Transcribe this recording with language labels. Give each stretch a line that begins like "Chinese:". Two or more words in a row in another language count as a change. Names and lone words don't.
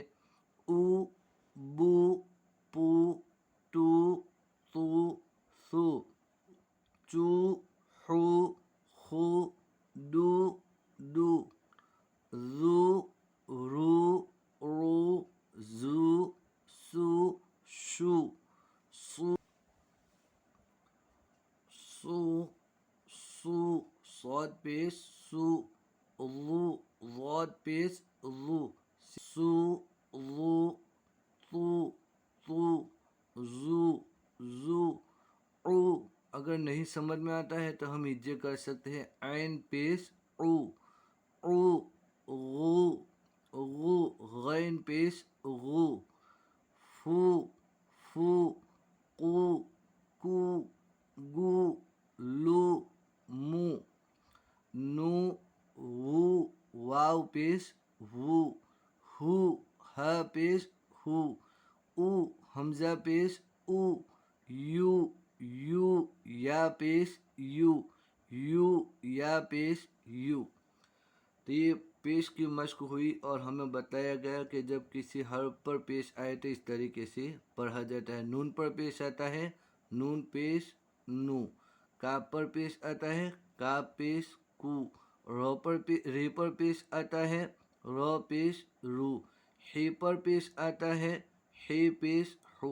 Urdu: او، بو، پو، تو، تو، سو، چو، حو، خو، دو، دو، زو، رو، رو، زو، سو، شو، سو، سو، سو، صاد پیش سو، ظو، ضاد پیش ظو، سو، ظو، تو، تو، زو، زو، او۔ اگر نہیں سمجھ میں آتا ہے تو ہم ہجے کر سکتے ہیں۔ عین پیش او، او، غو، غو، غین پیش غو، فو، فو، قو، کو، گو، لو، مو، نو، وو، واو پیش وو، ہو، ہا پیش ہو، او، حمزہ پیش او، یو، یو، یا پیش یو، یو، یا پیش یو۔ تو یہ پیش کی مشق ہوئی اور ہمیں بتایا گیا کہ جب کسی حرف پر پیش آئے تو اس طریقے سے پڑھا جاتا ہے۔ نون پر پیش آتا ہے نون پیش نو، کاف پر پیش آتا ہے کاف پیش کو، ری پر پیش آتا ہے رو پیش رو، ہی پر پیش آتا ہے ہی پیش ہو۔